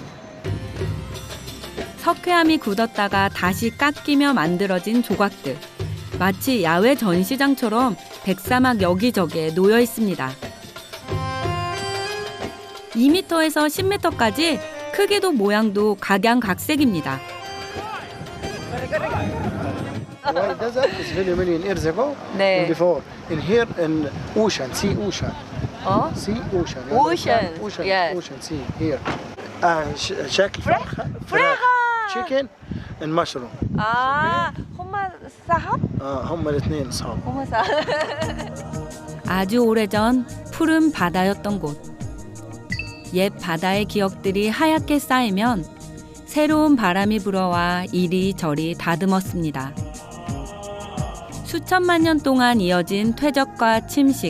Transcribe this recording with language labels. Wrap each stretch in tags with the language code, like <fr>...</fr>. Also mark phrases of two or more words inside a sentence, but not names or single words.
<ko>석회암이 굳었다가 다시 깎이며 만들어진 조각들. 마치 야외 전시장처럼 백사막 여기저기에 놓여 있습니다. 2m에서 10m까지 크기도 모양도 각양각색입니다.</ko> <en>White desert is very many years ago.</en> <ko>네.</ko> <en>Before in here in ocean, sea ocean. Sea ocean. Ocean. Ocean. Yeah. Ocean. Sea here.</en> <ar>شكل فراخ.</ar> <en>Chicken and mushroom.</en> <ar>아, هما صحاب? هم الاثنين صحاب. هما صحاب.</ar> <ko>아주 오래전 푸른 바다였던 곳. 옛 바다의 기억들이 하얗게 쌓이면 새로운 바람이 불어와 이리저리 다듬었습니다. 수천만 년 동안 이어진 퇴적과 침식.</ko>